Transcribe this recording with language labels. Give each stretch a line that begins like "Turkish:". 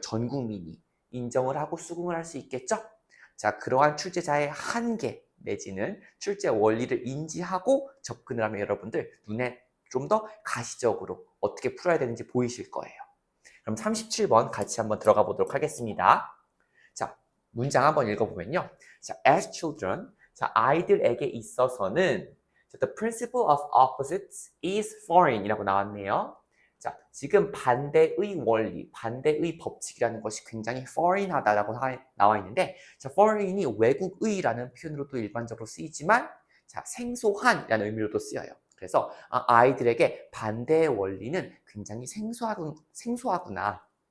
Korean: 전 국민이 인정을 하고 수긍을 할 수 있겠죠? 자, 그러한 출제자의 한계 내지는 출제 원리를 인지하고 접근을 하면 여러분들 눈에 좀 더 가시적으로 어떻게 풀어야 되는지 보이실 거예요. 그럼 37번 같이 한번 들어가 보도록 하겠습니다. 자, 문장 한번 읽어보면요.
English: 자, as children, 자,
Korean: 아이들에게 있어서는
English: the principle of opposites is foreign
Korean: 이라고 나왔네요. 자, 지금 반대의 원리, 반대의 법칙이라는 것이 굉장히 foreign하다라고 나와 있는데, 자, foreign이 외국의라는 표현으로도 일반적으로 쓰이지만, 자, 생소한이라는 의미로도 쓰여요. 그래서 아이들에게 반대의 원리는 굉장히 생소하구나.